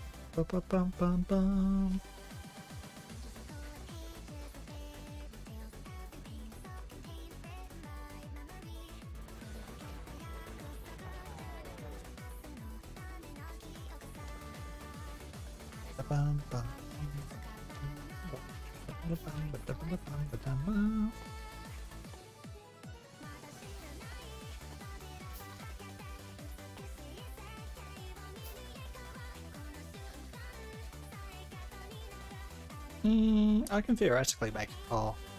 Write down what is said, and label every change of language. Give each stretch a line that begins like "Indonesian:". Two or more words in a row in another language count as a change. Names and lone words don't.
English: Ba-ba-bum-bum-bum. Ba-bum-bum. Ba-bum-bum-ba-dum-ba-dum-ba-dum-ba. I can theoretically make a call.